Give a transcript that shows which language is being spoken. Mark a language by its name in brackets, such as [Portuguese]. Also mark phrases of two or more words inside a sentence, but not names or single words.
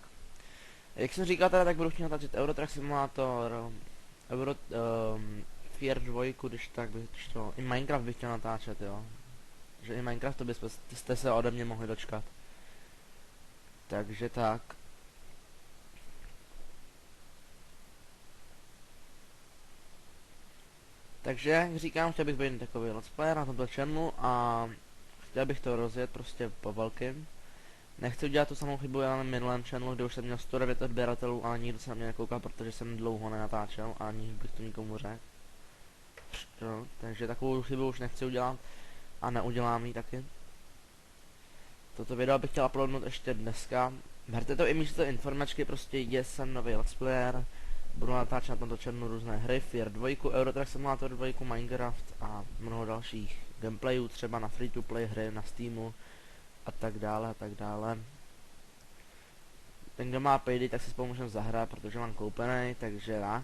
[Czech] Jak jsem říkal teda, tak budu chtít natáčet Euro Truck Simulator, Fear 2, když tak bych to, i Minecraft bych chtěl natáčet, jo. Že i Minecraft to byste se ode mě mohli dočkat. Takže tak. Takže, jak říkám, chtěl bych být takový [English] let's player [Czech] na tomto channelu a chtěl bych to rozjet prostě po velkým. Nechci udělat tu samou chybu já na minulém channelu, kde už jsem měl 109 odběratelů, ale nikdo se na mě nekoukal, protože jsem dlouho nenatáčel a ani bych to nikomu řekl. No, takže takovou chybu už nechci udělat a neudělám ji taky. Toto video bych chtěl uploadnout ještě dneska. Berte to i místo informačky, prostě jsem nový [English] let's player. [Czech] Budu natáčet na tomto channelu různé hry, Fear 2, Euro Truck Simulator 2, Minecraft a mnoho dalších gameplayů, třeba na [English] free to play [Czech] hry na Steamu a tak dále a tak dále. Ten, kdo má payday, tak si spolu můžeme zahrát, protože mám koupený, takže já.